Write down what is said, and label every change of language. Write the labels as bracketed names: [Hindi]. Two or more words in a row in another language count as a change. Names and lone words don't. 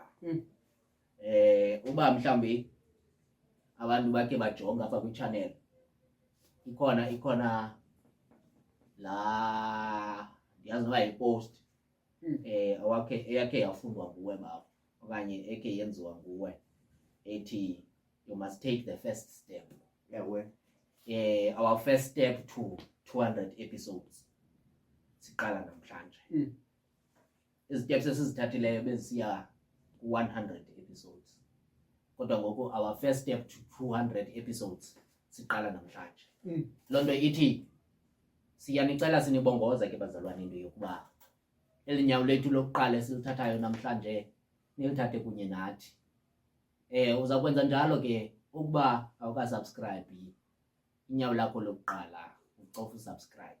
[Xhosa] Uba mhlambi abantu bakhe bajonga apha kwi-channel ikhona la ndiyazi noba yi-post eyakhe yafundwa nguwe baba okanye ekhe yenziwa nguwe ethi [English] you must take the first step. Our first step to 200 episodes [Xhosa] siqala namhlanje. Iziteps esizithathileyo bezisiya ku-100 episodes kodwa ngoku [English] our first step to 200 episodes [Xhosa] siqala namhlanje. Loo nto ithi siyanicela sinibongoza ke bazalwane into yokuba eli nyawo lethu lokuqala esilithathayo namhlanje nilithathe kunye nathi. Uza kwenza njalo ke ukuba awukasubscribe inyawo lakho lokuqala ucofa usubscribe.